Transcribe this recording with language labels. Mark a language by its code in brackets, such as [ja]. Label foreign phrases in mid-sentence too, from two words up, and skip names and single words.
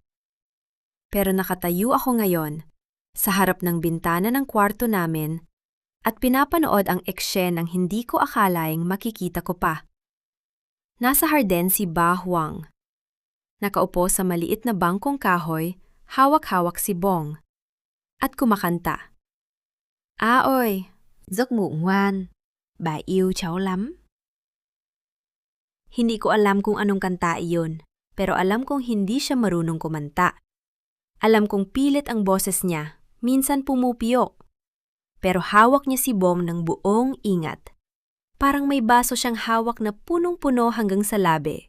[tl] Pero nakatayo ako ngayon, sa harap ng bintana ng kwarto namin, at pinapanood ang eksyenang hindi ko akalaing makikita ko pa. Nasa harden si Ba Huang. Nakaupo sa maliit na bangkong kahoy, hawak-hawak si Bong. At kumakanta. [vi] Ôi, giấc ngủ ngoan, bà yêu cháu lắm. [tl] Hindi ko alam kung anong kanta iyon, pero alam kong hindi siya marunong kumanta. Alam kong pilit ang boses niya, minsan pumupiyok. Pero hawak niya si Bong ng buong ingat. Parang may baso siyang hawak na punong-puno hanggang sa labi.